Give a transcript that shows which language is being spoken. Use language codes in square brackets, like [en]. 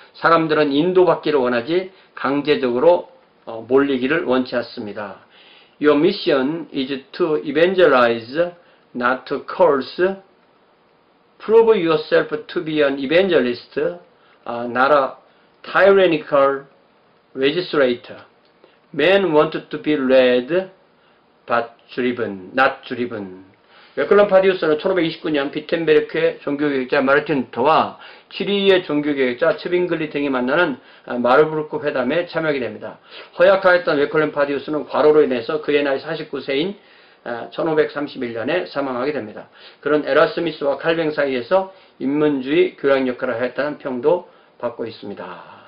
[ko] 사람들은 인도받기를 원하지 강제적으로 몰리기를 원치 않습니다. [en] Your mission is to evangelize, not to curse. Prove yourself to be an evangelist, not a tyrannical legislator. Men want to be led, but driven, not driven. [ko] 웨클럼파디우스는 1529년 비텐베르크의 종교개혁자 마르틴 루터와 취리히의 종교개혁자 츠빙글리 등이 만나는 마르부르크 회담에 참여하게 됩니다. 허약하였던 웨클럼파디우스는 과로로 인해서 그의 나이 49세인 1531년에 사망하게 됩니다. 그런 에라스미스와 칼뱅 사이에서 인문주의 교양 역할을 하였다는 평도 받고 있습니다.